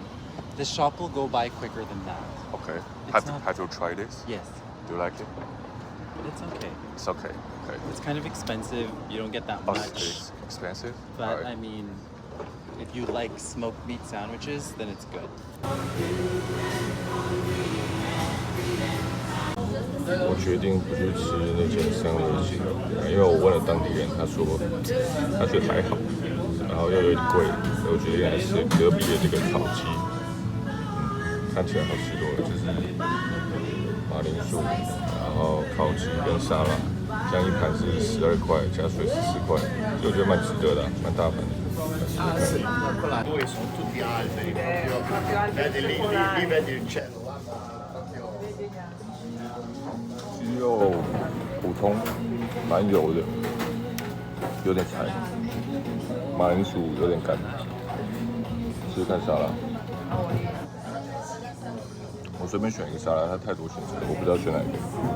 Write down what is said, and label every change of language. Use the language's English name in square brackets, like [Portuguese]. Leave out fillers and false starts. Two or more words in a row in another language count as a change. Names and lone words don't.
[English] The shop will go by quicker than that. Okay. It's not- Have you tried this? Yes. Do you like it? It's okay. It's okay. Okay. It's kind of expensive. You don't get that Oh, much. it's expensive. But Alright. I mean, if you like smoked meat sandwiches, then it's good. [Chinese] 我决定不去吃那间三味鸡，因为我问了当地人，他说他觉得还好，然后又有点贵，所以我决定来吃隔壁的这个烤鸡，看起来好吃多了，就是马铃薯，然后烤鸡跟沙拉，这样一盘是12块，加水14块，所以我觉得蛮值得的，蛮大盘的。 [Italian] Poi sono tutti alberi, vedi lì vedi il cielo. [Chinese] 鸡肉普通，蛮油的，有点柴，马铃薯有点干，试试看沙拉。我随便选一个沙拉，它太多选择，我不知道选哪一个。